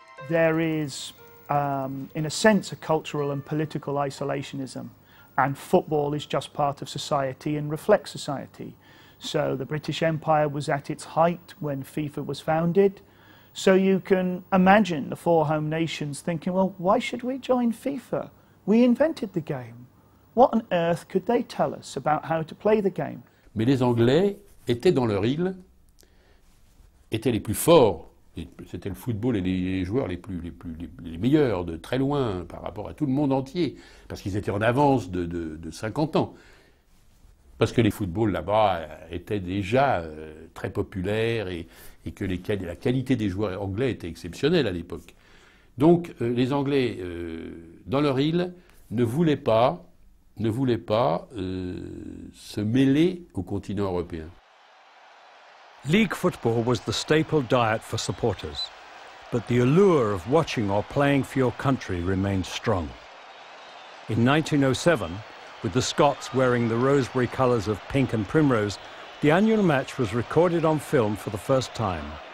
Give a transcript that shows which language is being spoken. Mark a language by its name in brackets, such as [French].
[English] There is, in a sense, a cultural and political isolationism, and football is just part of society and reflects society. So the British Empire was at its height when FIFA was founded. So you can imagine the four home nations thinking, well, why should we join FIFA? We invented the game. What on earth could they tell us about how to play the game? [French] Mais les Anglais étaient dans leur île, étaient les plus forts. C'était le football et les joueurs les meilleurs de très loin par rapport à tout le monde entier, parce qu'ils étaient en avance de 50 ans. Parce que les footballs là-bas étaient déjà très populaires et que la qualité des joueurs anglais était exceptionnelle à l'époque. Donc les Anglais, dans leur île, ne voulaient pas se mêler au continent européen. [English] League football was the staple diet for supporters, but the allure of watching or playing for your country remained strong. In 1907, with the Scots wearing the Rosebery colours of pink and primrose, the annual match was recorded on film for the first time.